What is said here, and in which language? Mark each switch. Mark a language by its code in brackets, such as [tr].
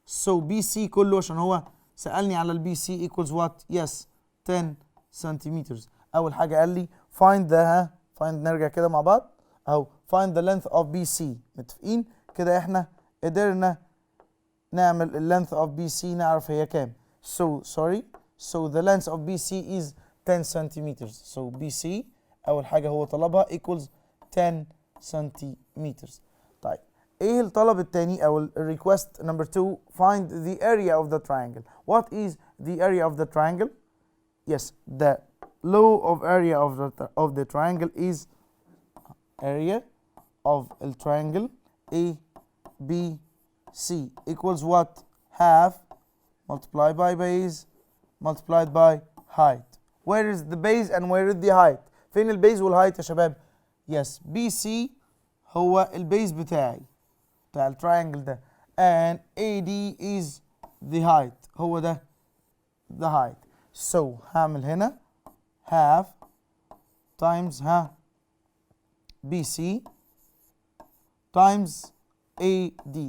[ar] so BC كله عشان هو سألني على ال BC [en] equals what؟ [ar] yes 10 سنتيمتر. أول حاجة قال لي find the find نرجع كده مع بعض أهو [en] find the length of BC. [ar] متفقين؟ كده إحنا قدرنا نعمل ال length of BC نعرف هي كام. [en] So the length of BC is 10 centimeters. So BC [ar] أول حاجة هو طلبها [en] equals 10 centimeters. [ar] طيب إيه الطلب التاني أو [en] ال request number 2 find the area of the triangle. What is the area of the triangle? Yes, the law of area of the triangle is area of the triangle A B C equals what? Half multiplied by base multiplied by height. Where is the base and where is the height? [ar] فين البيز والهايت يا شباب؟ Yes, BC هو البيز بتاعي بتاع التراينجل ده [en] and AD is the height. [ar] هو ده [en] the height. So [ar] هعمل هنا [en] half times BC times AD.